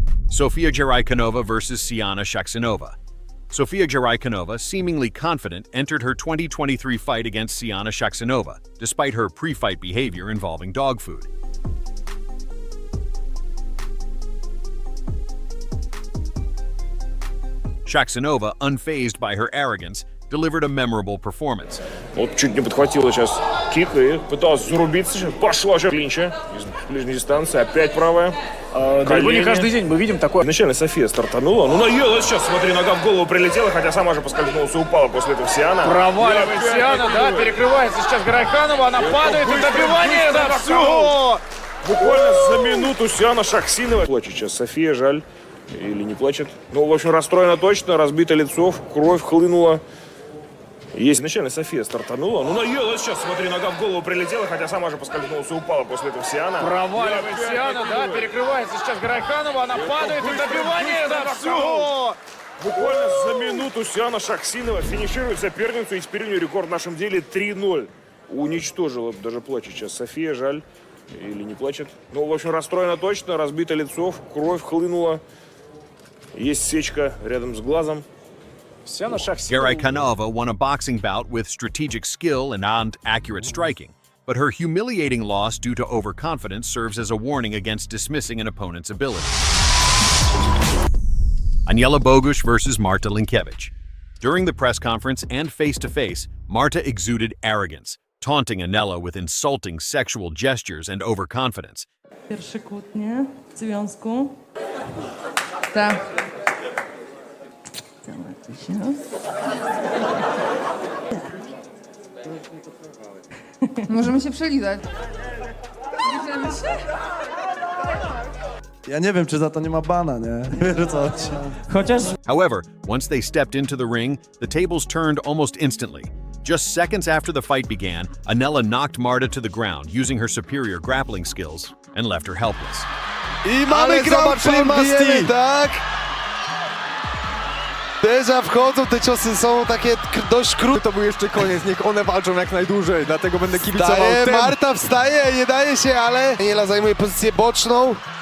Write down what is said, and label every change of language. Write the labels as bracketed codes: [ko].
[en] Sofia Jaraikanova versus Siana Shaksinova. Sofia Jaraikanova, seemingly confident, entered her 2023 fight against Siana Shaksinova, despite her pre-fight behavior involving dog food. Shaksinova, unfazed by her arrogance, delivered a memorable performance. [ru] Вот чуть не подхватила сейчас кик и пыталась зарубиться. Пошла сейчас клинча из ближней дистанции. Опять правая. Далеко не каждый день мы видим такое. Вначале София стартанула. Ну, наелась сейчас, смотри, нога в голову прилетела, хотя сама же поскользнулась и упала после этого Сиана. Проваливает Сиана, да, перекрывается сейчас Гарайханова, она падает, и добивание, да, все! Буквально за минуту Сиана Шаксинова. Плачет сейчас София, жаль. Или не плачет. Ну, в общем, расстроена точно, разбито лицо, кровь хлынула. Есть вначале София стартанула. Ну, наелась сейчас, смотри, нога в голову прилетела, хотя сама же поскользнулась и упала после этого Сиана. Проваливает Сиана, да, перекрывается сейчас Гарайханова, она падает, и добивание, да, все! Буквально за минуту Сиана Шаксинова финиширует соперницу, и теперь у нее рекорд в нашем деле 3-0. Уничтожила, даже плачет сейчас София, жаль. Или не плачет. Ну, в общем, расстроена точно, разбито лицо, кровь хлынула. Есть сечка рядом с глазом. [en] Garaykanova won a boxing bout with strategic skill and accurate striking, but her humiliating loss due to overconfidence serves as a warning against dismissing an opponent's ability. Aniela Bogusz versus Marta Linkevich. During the press conference and face-to-face, Marta exuded arrogance, taunting Aniela with insulting sexual gestures and overconfidence. [pl] Pierwsze kłótnie w związku. Tak. Możemy się przelizać. Bierzemy się? Ja nie wiem, czy za to nie ma bana, nie? Wiesz o co chodzi. [en] However, once they stepped into the ring, the tables turned almost instantly. Just seconds after the fight began, Anela knocked Marta to the ground using her superior grappling skills and left her helpless. [pl] I mamy Grand Prix, tak? Uderza, wchodzą, te ciosy są takie dość krótkie. To był jeszcze koniec, niech one walczą jak najdłużej, dlatego będę kibicował tym. Marta wstaje, nie daje się, ale Daniela zajmuje pozycję boczną.